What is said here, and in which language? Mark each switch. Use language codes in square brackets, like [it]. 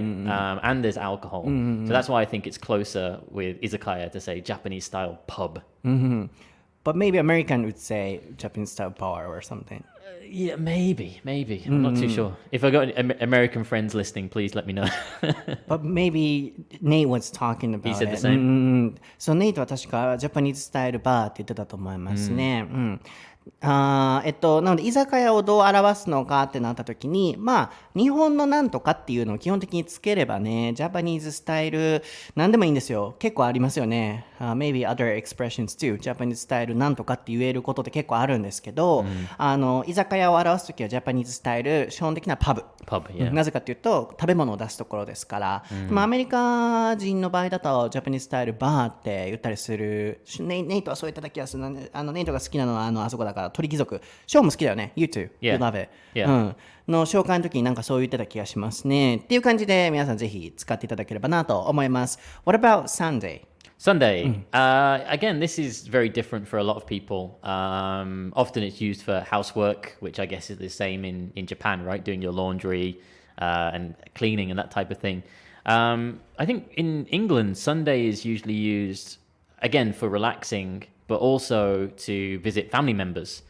[en] And there's alcohol. So that's why I think it's closer with izakaya to say Japanese style pub. But maybe American would say Japanese style bar or something. Yeah, maybe. I'm not too sure. If I got any American friends listening, please let me know. But maybe Nate was talking about He said it. the same. [ja] So Nate は確かジャパニーズスタイルバーって言ってたと思いますね。なので居酒屋をどう表すのかってなった時に日本のなんとかっていうのを基本的につければね、ジャパニーズスタイルなんでもいいんですよ。結構ありますよね。 [en] Maybe other expressions too. [ja] ジャパニーズスタイルなんとかって言えることって結構あるんですけど、居酒屋を表す時はジャパニーズスタイル、基本的なパブ。 [en] yeah. [ja] なぜかっていうと食べ物を出すところですから、アメリカ人の場合だとジャパニーズスタイルバーって言ったりする。ネイトはそういった気がする。ネイトが好きなのはあそこだから鳥貴族。ショーも好きだよね。 [en] You too. You love it. [ja] の紹介の時になんかそう言ってた気がしますね。っていう感じで皆さんぜひ使っていただければなと思います。 [en] What about Sunday? Sunday. Again, this is very different for a lot of people. Often it's used for housework, which I guess is the same in Japan, right? Doing your laundry and cleaning and that type of thing. I think in England, Sunday is usually used, again, for relaxing, but also to visit family members.